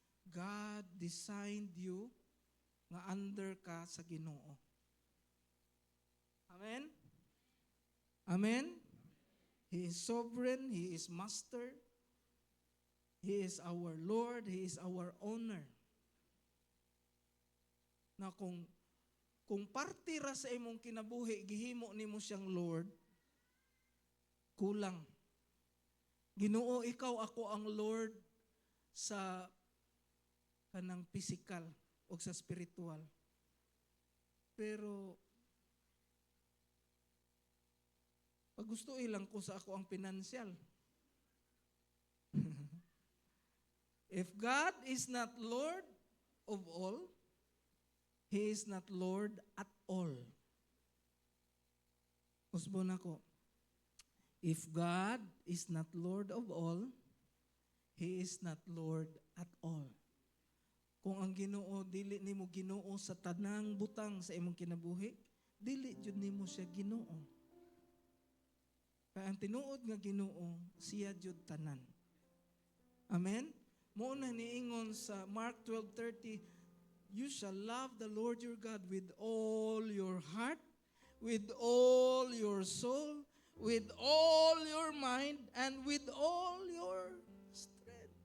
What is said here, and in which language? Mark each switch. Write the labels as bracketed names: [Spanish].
[English] God designed you [Cebuano] nga under ka sa Ginoo. [English] Amen? Amen? He is sovereign, He is master, He is our Lord, He is our owner. [Cebuano] Na kung parte ra sa imong kinabuhi, gihimo nimo siyang Lord, kulang. Ginoo, ikaw ako ang Lord sa kanang physical o sa spiritual. Pero pag gusto ilang ko sa ako ang financial. [English] If God is not Lord of all, He is not Lord at all. [Cebuano] Usbon ako. [English] If God is not Lord of all, He is not Lord at all. [Cebuano] Kung ang Ginoo dili nimo Ginoo sa tanang butang sa imong kinabuhi, dili jud nimo siya Ginoo. Kaya ang tinuod nga Ginoo, siya jud tanan. [English] Amen? [Cebuano] Mao na niingon sa [English] Mark 12:30, you shall love the Lord your God with all your heart, with all your soul, with all your mind, and with all your strength.